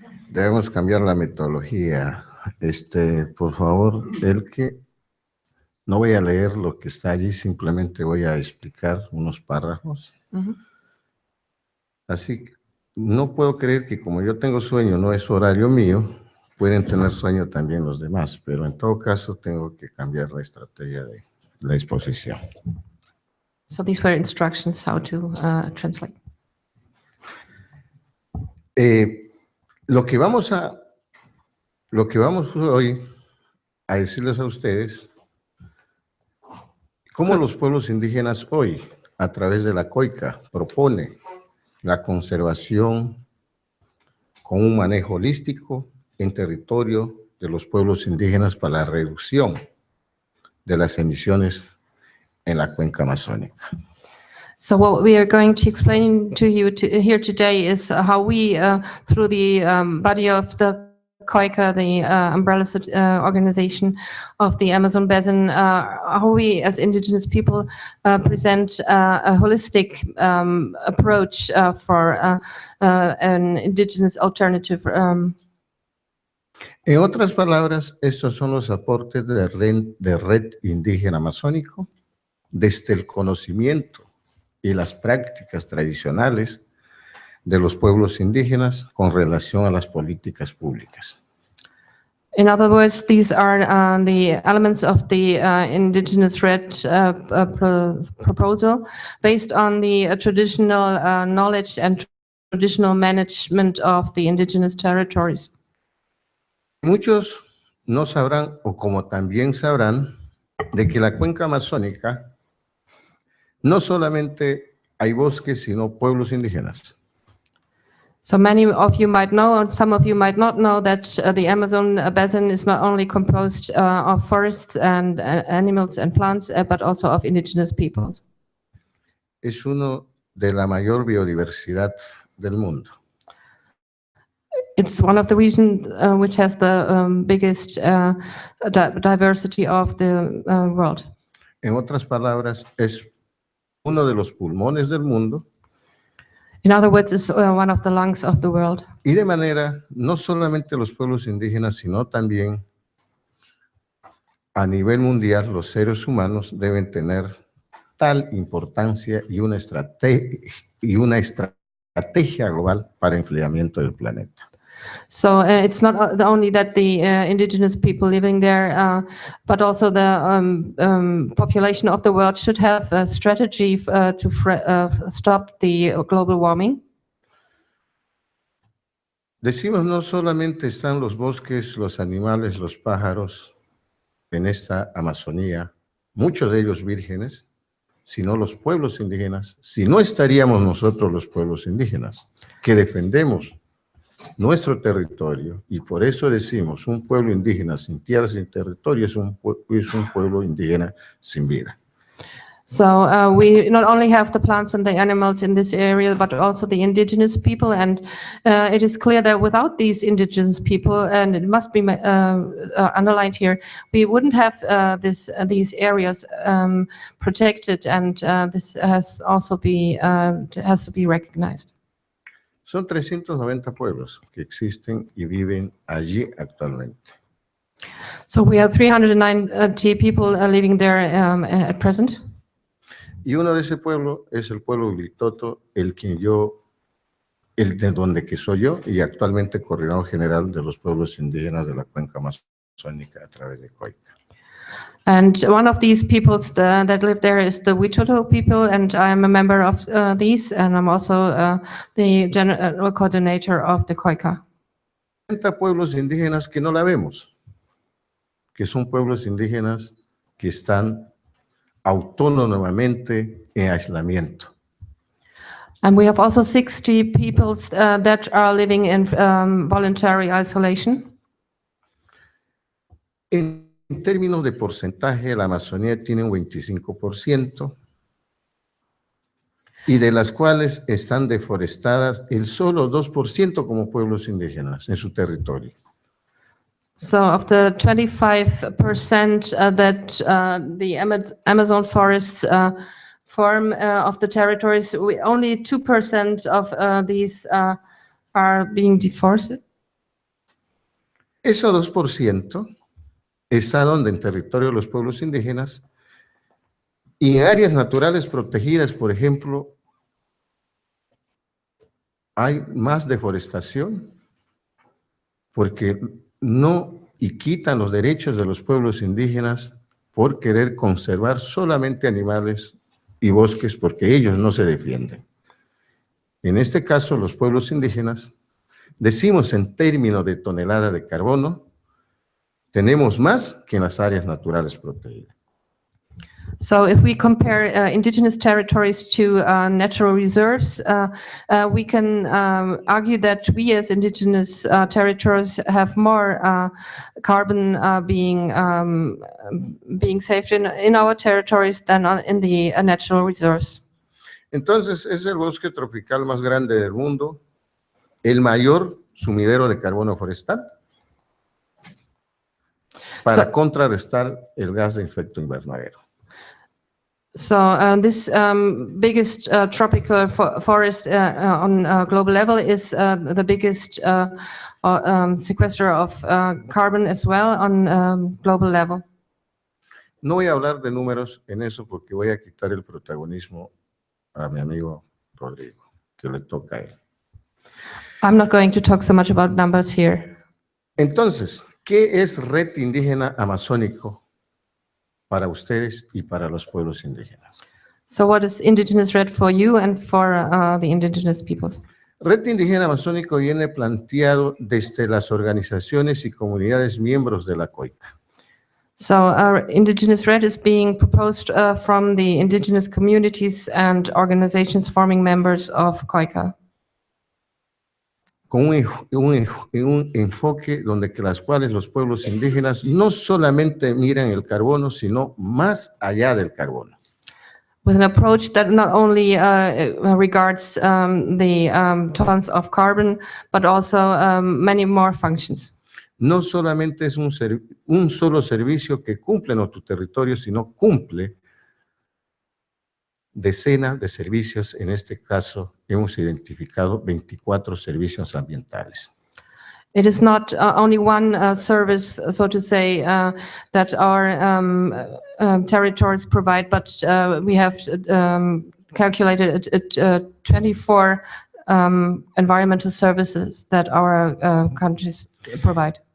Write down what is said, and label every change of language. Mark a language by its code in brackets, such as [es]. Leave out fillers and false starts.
[es] Debemos cambiar la metodología. Por favor, no voy a leer lo que está allí, simplemente voy a explicar unos párrafos. Así que no puedo creer que como yo tengo sueño, no es horario mío, pueden tener sueño también los demás, pero en todo caso tengo que cambiar la estrategia de la exposición. [en] So these were instructions how to translate. [es] Lo que vamos hoy a decirles a ustedes, cómo los pueblos indígenas hoy, a través de la COICA, propone la conservación con un manejo holístico en territorio de los pueblos indígenas para la reducción de las emisiones en la cuenca amazónica. [en] So what we are going to explain to you here today is how we, through the body of the COICA, the umbrella organization of the Amazon Basin, how we as indigenous people present a holistic approach for an indigenous alternative. [es] En otras palabras, estos son los aportes de red indígena amazónico desde el conocimiento y las prácticas tradicionales de los pueblos indígenas con relación a las políticas públicas. [en] In other words, these are the elements of the Indigenous Red proposal based on the traditional knowledge and traditional management of the indigenous territories. [es] Muchos no sabrán, o como también sabrán, de que la cuenca amazónica no solamente hay bosques, sino pueblos indígenas. [en] So many of you might know, and some of you might not know, that the Amazon Basin is not only composed of forests and animals and plants, but also of indigenous peoples. [es] Es uno de la mayor biodiversidad del mundo. [en] It's one of the regions which has the biggest diversity of the world. [es] En otras palabras, es uno de los pulmones del mundo. [en] In other words, it's one of the lungs of the world. [es] Y de manera, no solamente los pueblos indígenas, sino también a nivel mundial, los seres humanos deben tener tal importancia y una estrategia global para el enfriamiento del planeta. [en] So it's not only that the indigenous people living there, but also the population of the world should have a strategy to stop the global warming. [es] Decimos, no solamente están los bosques, los animales, los pájaros en esta Amazonía, muchos de ellos vírgenes, sino los pueblos indígenas. Si no estaríamos nosotros los pueblos indígenas, que defendemos nuestro territorio, y por eso decimos, un pueblo indígena sin tierra, sin territorio, es un pueblo indígena sin vida. [en] So we not only have the plants and the animals in this area, but also the indigenous people. And it is clear that without these indigenous people, and it must be underlined here, we wouldn't have these areas protected, and this has also has to be recognized. [es] Son 390 pueblos que existen y viven allí actualmente. [en] So we have 390 people living there at present. [es] Y uno de ese pueblo es el pueblo Huilitoto, el de donde que soy yo, y actualmente coordinador general de los pueblos indígenas de la cuenca amazónica a través de COICA. [en] And one of these peoples that live there is the Witoto people, and I'm a member of these, and I'm also the general coordinator of the COICA. [es] 30 pueblos indígenas que no la vemos, que son pueblos indígenas que están autónomamente en aislamiento. [en] And we have also 60 peoples that are living in voluntary isolation. [es] En términos de porcentaje, la Amazonía tiene un 25%, y de las cuales están deforestadas el solo 2% como pueblos indígenas en su territorio. [en] So of the 25% that the Amazon forests form of the territories, only 2% of these are being deforested. [es] Eso 2% está donde en territorio de los pueblos indígenas, y en áreas naturales protegidas, por ejemplo, hay más deforestación porque no y quitan los derechos de los pueblos indígenas por querer conservar solamente animales y bosques porque ellos no se defienden. En este caso, los pueblos indígenas, decimos en términos de tonelada de carbono, tenemos más que en las áreas naturales protegidas. [en] So if we compare indigenous territories to natural reserves, we can argue that we as indigenous territories have more carbon being saved in our territories than in the natural reserves. [es] Entonces, es el bosque tropical más grande del mundo, el mayor sumidero de carbono forestal, para contrarrestar el gas de efecto invernadero. [en] So this biggest tropical forest on global level is the biggest sequester of carbon as well on global level. [es] No voy a hablar de números en eso porque voy a quitar el protagonismo a mi amigo Rodrigo, que le toca a él. [en] I'm not going to talk so much about numbers here. [es] Entonces, ¿qué es Red Indígena Amazónico para ustedes y para los pueblos indígenas? [en] So what is Indigenous Red for you and for the indigenous peoples? [es] Red Indígena Amazónico viene planteado desde las organizaciones y comunidades miembros de la COICA. [en] So our Indigenous Red is being proposed from the indigenous communities and organizations forming members of COICA. [es] Con un enfoque donde que las cuales los pueblos indígenas no solamente miran el carbono, sino más allá del carbono. [en] With an approach that not only regards the tons of carbon, but also many more functions. [es] No solamente es un solo servicio que cumple en tu territorio, sino cumple decenas de servicios. En este caso, hemos identificado 24 servicios ambientales. [en] It is not only one service, so to say, that our territories provide, but we have calculated 24 environmental services that our countries provide.